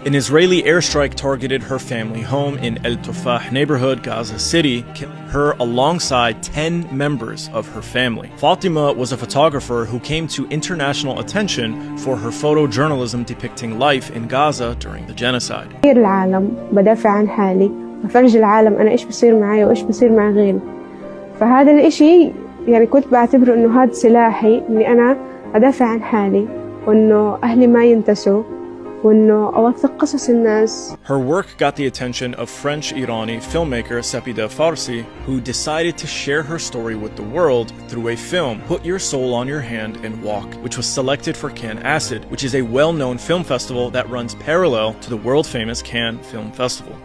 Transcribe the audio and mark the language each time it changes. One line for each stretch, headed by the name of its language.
English: An Israeli airstrike targeted her family home in El Tufah neighborhood, Gaza City, killing her alongside 10 members of her family. 𝆃هE was a photographer who came to international attention for her photojournalism depicting life in Gaza during the genocide.
Arabic: بفرج العالم أنا إيش بصير معي وإيش بصير مع غيري. فهذا الإشي يعني كنت بعتبره إنه هذا سلاحي إني أنا أدافع عن حالي وإنه أهلي ما ينتسوا وإنه أوثق قصص الناس.
English: Her work got the attention of French-Irani filmmaker Sapida Farsi, who decided to share her story with the world through a film, Put Your Soul on Your Hand and Walk, which was selected for Cannes Acid, which is a well-known film festival that runs parallel to the world-famous Cannes Film Festival.